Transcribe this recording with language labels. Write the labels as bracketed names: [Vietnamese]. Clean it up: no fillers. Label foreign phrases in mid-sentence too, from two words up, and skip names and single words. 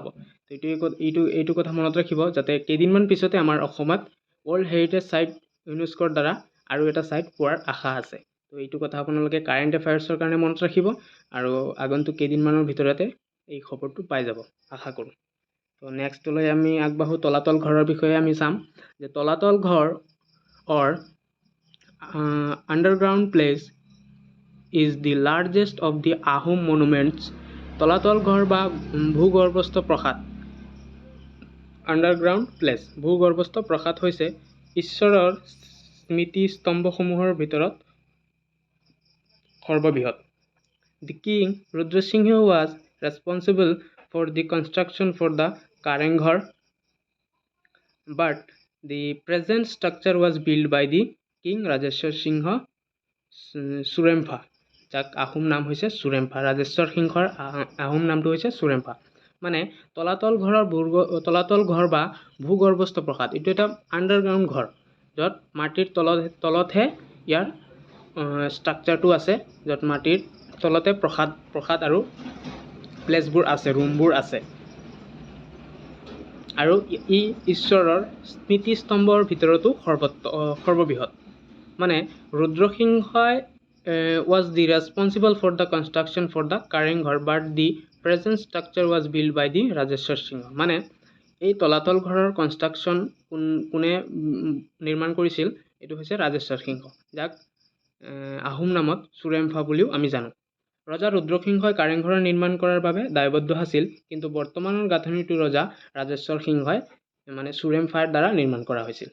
[Assamese] তো এইটো কথা মনত ৰাখিব, যাতে কেইদিনমান পিছতে আমাৰ অসমত [English] world heritage site [Assamese] ইউনেস্কোৰ দ্বাৰা আৰু এটা চাইট পোৱাৰ আশা আছে। তো এইটো কথা আপোনালোকে [English] current affairs [Assamese] কাৰণে মনত ৰাখিব আৰু আগন্তুক কেইদিনমানৰ ভিতৰতে এই খবৰটো পাই যাব আশা কৰোঁ। তো নেক্সটলৈ আমি আগবাঢ়োঁ। তলাতল ঘৰৰ বিষয়ে আমি চাম যে তলাতল ঘৰ [English] underground place is the largest of the Ahom monuments. [Assamese] তলাতল ঘৰ বা ভূগৰ্ভস্থ প্ৰাসাদ, [English] underground place, [Assamese] ভূগৰ্ভস্থ প্ৰাসাদ হৈছে ঈশ্বৰৰ স্মৃতিস্তম্ভসমূহৰ ভিতৰত সৰ্ববৃহৎ। [English] The king Rudrasinghe was responsible for the construction for the Karenghar, but the present structure was built by the King Rajeshwar Singha Surempha, [Assamese] যাক আহোম নাম হৈছে সুৰেম্ফা। ৰাজেশ্বৰ সিংহৰ আহোম নামটো হৈছে সুৰেম্ফা। মানে তলাতল ঘৰ বা ভূগৰ্ভস্থ প্ৰাসাদ, এইটো এটা আণ্ডাৰগ্ৰাউণ্ড ঘৰ, য'ত মাটিৰ তলতহে ইয়াৰ ষ্ট্ৰাকচাৰটো আছে, য'ত মাটিৰ তলতে প্ৰসাদ আৰু প্লেচবোৰ আছে, ৰুমবোৰ আছে। আৰু ই ঈশ্বৰৰ স্মৃতিস্তম্ভৰ ভিতৰতো সৰ্ববৃহৎ। [English] মানে ৰুদ্ৰসিংহই was the responsible for the construction for the Karenghar, but the present structure was built by the Rajeshwar Singha. [Assamese] মানে এই তলাতল ঘৰৰ কনষ্ট্ৰাকশ্যন কোনে নিৰ্মাণ কৰিছিল, এইটো হৈছে ৰাজেশ্বৰ সিংহ, যাক আহোম নামত সুৰেম্ফা বুলিও আমি জানো। ৰজা ৰুদ্ৰসিংহই কাৰেংঘৰ নিৰ্মাণ কৰাৰ বাবে দায়বদ্ধ আছিল, কিন্তু বৰ্তমানৰ গাঁথনিটো ৰজা ৰাজেশ্বৰ সিংহই মানে সুৰেম্ফাৰ দ্বাৰা নিৰ্মাণ কৰা হৈছিল।